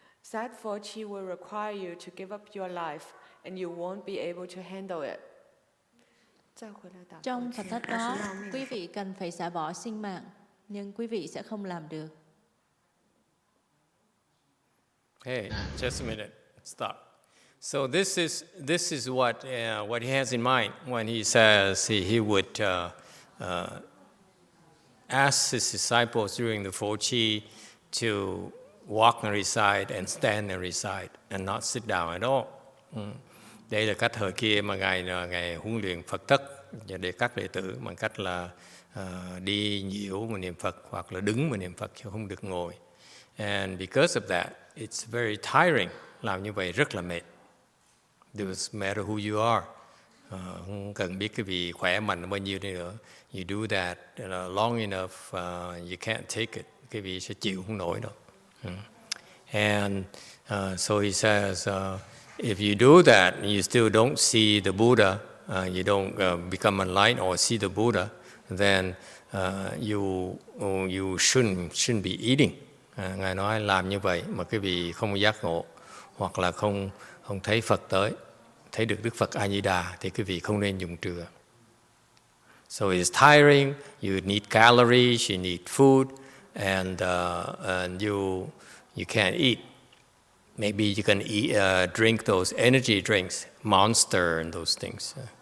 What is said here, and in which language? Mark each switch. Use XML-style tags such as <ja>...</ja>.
<en>That Phổ Chi will require you to give up your life, and you won't be able to handle it.</en> <vi>Trong Phật thất đó, quý vị cần phải xả bỏ sinh mạng, nhưng quý vị sẽ không làm được.</vi> <en>Hey, just a minute. Stop. So this is what he has in mind when he says he would ask his disciples during the Phổ Chi to walk and recite and stand and recite and not sit down at all.</en> <vi>Đây là cách thời kia mà ngài huấn luyện Phật thất để các đệ tử bằng cách là đi nhiễu mà niệm Phật hoặc là đứng mà niệm Phật chứ không được ngồi.</vi> <en>And because of that, it's very tiring.</en> <vi>Làm như vậy rất là mệt.</vi> <en>Doesn't matter who you are.</en> <vi>Không cần biết cái vị khỏe mạnh bao nhiêu đi nữa.</vi> <en>You do that long enough, you can't take it.</en> <vi>Cái vị sẽ chịu không nổi đâu.</vi> <en>And so he says, if you do that and you still don't see the Buddha, you don't become enlightened or see the Buddha, then you shouldn't be eating.</en> <vi>Ngài nói làm như vậy mà cái vị không giác ngộ hoặc là không thấy Phật tới, thấy được Đức Phật A Di Đà thì cái vị không nên dùng trưa.</vi> <en>So it's tiring. You need calories, you need food, and you can't eat. Maybe you can eat, drink those energy drinks, Monster and those things.</en>